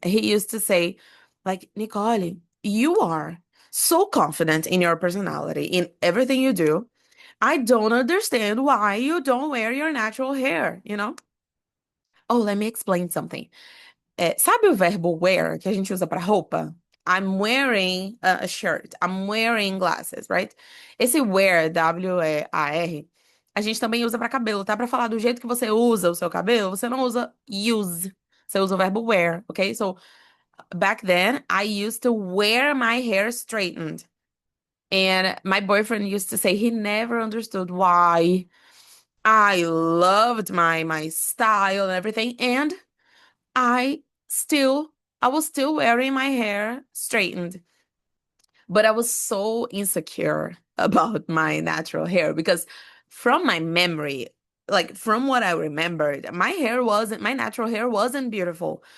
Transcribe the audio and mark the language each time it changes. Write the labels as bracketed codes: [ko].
[en] He used to say, like, Nicole, you are so confident in your personality, in everything you do. I don't understand why you don't wear your natural hair, you know? Oh, let me explain something. [pt] Sabe o verbo wear que a gente usa para roupa? [en] I'm wearing a shirt. I'm wearing glasses, right? [pt] Esse wear, W-E-A-R, a gente também usa para cabelo, tá? Para falar do jeito que você usa o seu cabelo, você não usa use. Você usa o verbo wear, okay? [en] So back then, I used to wear my hair straightened. And my boyfriend used to say he never understood why I loved my style and everything. And I still, I was still wearing my hair straightened, but I was so insecure about my natural hair because from my memory, like from what I remembered, my natural hair wasn't beautiful.